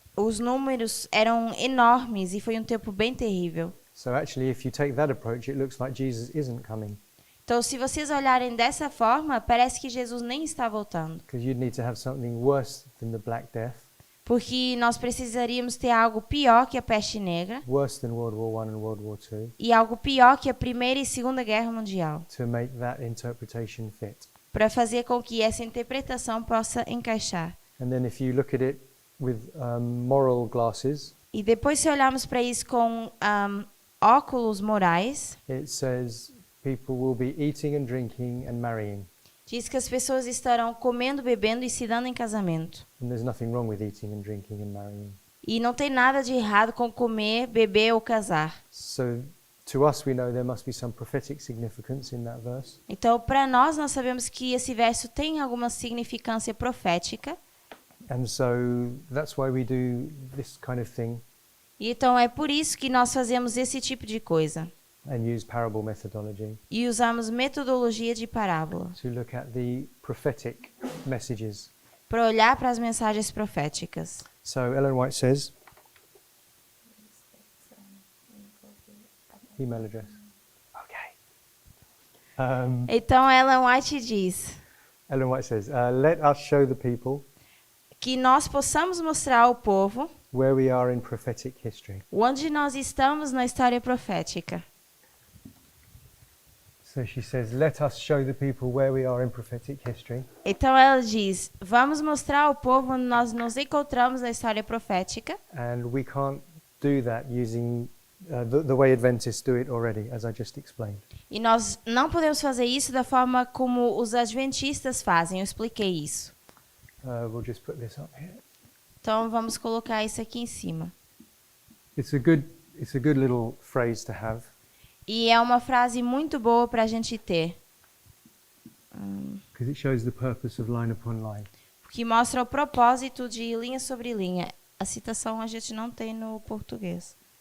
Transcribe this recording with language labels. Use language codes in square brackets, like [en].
[pt] os números eram enormes e foi um tempo bem terrível. [en] So actually, if you take that approach, it looks like Jesus isn't coming. [pt] Então, se vocês olharem dessa forma, parece que Jesus nem está voltando. [en] because you'd need to have something worse than the Black Death, [pt] Porque nós precisaríamos ter algo pior que a peste negra [en] worse than World War I and World War II, [pt] e algo pior que a Primeira e Segunda Guerra Mundial, [en] to make that interpretation fit. [pt] para fazer com que essa interpretação possa encaixar. [en] And then if you look at it with moral glasses, [pt] E depois, se olharmos para isso com óculos morais, [en] it says people will be eating and drinking and marrying. [pt] diz que as pessoas estarão comendo, bebendo e se dando em casamento. [en] And there's nothing wrong with eating and drinking and marrying. [pt] E não tem nada de errado com comer, beber ou casar. [en] So to us, we know there must be some prophetic significance in that verse. [pt] Então, para nós sabemos que esse verso tem alguma significância profética. [en] And so that's why we do this kind of thing [pt] E então é por isso que nós fazemos esse tipo de coisa. [en] and use parable methodology [pt] E usamos metodologia de parábola [en] to look at the prophetic messages. [pt] para olhar para as mensagens proféticas. [en] So Ellen White says, email address. Okay. [pt] Então Ellen White diz [en] Ellen White says, let us show the people [pt] que nós possamos mostrar ao povo [en] where we are in prophetic history. [pt] onde nós estamos na história profética. [en] So she says, let us show the people where we are in prophetic history. [pt] Então ela diz: vamos mostrar ao povo onde nós nos encontramos na história profética. [en] And we can't do that using the way Adventists do it already, as I just explained. [pt] E nós não podemos fazer isso da forma como os adventistas fazem. Eu expliquei isso. [en] We'll just put this up here. [pt] Então vamos colocar isso aqui em cima. [en] It's a good little phrase to have. [pt] E é uma frase muito boa para a gente ter, [en] Because it shows the purpose of line upon line. [pt] que mostra o propósito de linha sobre linha. A citação a gente não tem no português.